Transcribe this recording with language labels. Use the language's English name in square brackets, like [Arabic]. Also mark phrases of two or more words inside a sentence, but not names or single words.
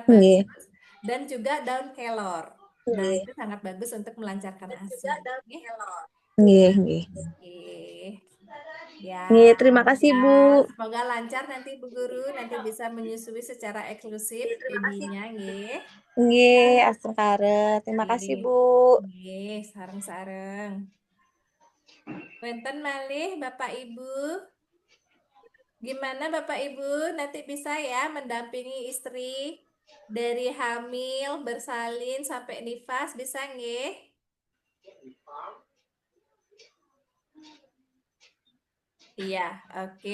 [Indonesian] Nggih. bagus. Dan juga daun kelor. Nah, Nggih. itu sangat bagus untuk melancarkan ASI. Nggih. Nggih, nggih. Oke. Ya, Nggih, terima kasih, ya, Bu. semoga lancar nanti Bu Guru, nanti bisa menyusui secara eksklusif babynya, nggih. [Balinese] Nggih, asengkare. [Indonesian] Terima kasih, Nggih. Bu. [Balinese] Nggih, sareng-sareng. Wonten malih Bapak Ibu. [Indonesian] Gimana Bapak Ibu? Nanti bisa ya mendampingi istri dari hamil, bersalin sampai nifas, bisa nggih? Iya, oke.